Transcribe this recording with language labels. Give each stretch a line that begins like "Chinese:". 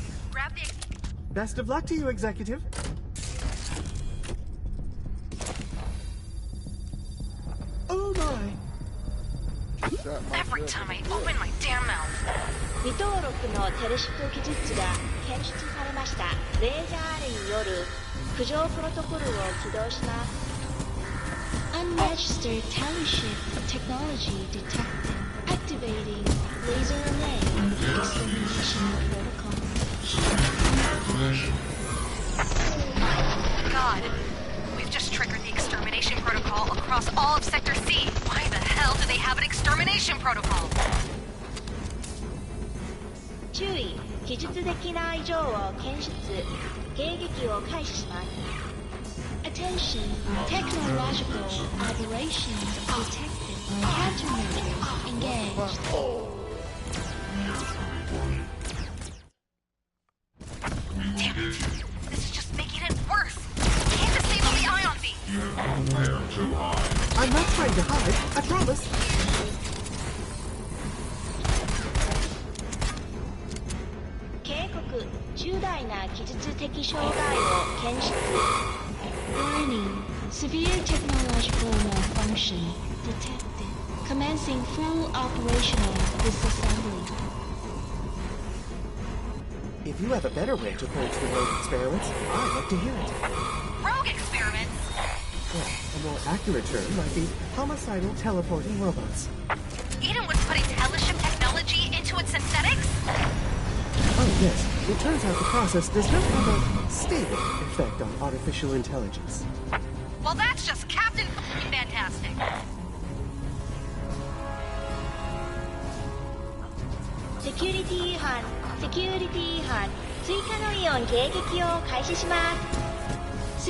English: Grab the... Best of luck to you, Executive. every time I open my damn mouth.
Japanese: 未登録のテレシップ技術が検出されました。レーザーアレによる浮上プロトコルを起動します。
English: Unregistered teleship technology detected. Activating laser array extermination protocol. God, we've just triggered the extermination protocol across all of Sector C. Why the hell do they have an extermination protocol?
Japanese: 注意、技術的な異常を検出、迎撃を開始します。
English: Attention, technological aberrations detected. Countermeasures engaged. Damn it. This is just making it worse. Can't disable the ion beam. They're too high. I'm not trying to hide, I promise.
Japanese: 警告、重大な技術的障害を検出。
English: Warning, severe technological malfunction detected. Commencing full operational disassembly. If you have a better way to approach the rogue experiments, I'd like to hear it. Rogue experiments? Well, a more accurate term might be homicidal teleporting robots. Eden was putting teleship technology into its synthetics? Oh, yes. It turns out the process does not have a stable effect on artificial intelligence. Well, that's just Captain Fantastic. Security
Japanese: 違反、
English: Security
Japanese: 違反、追加のイオン迎撃を開始します。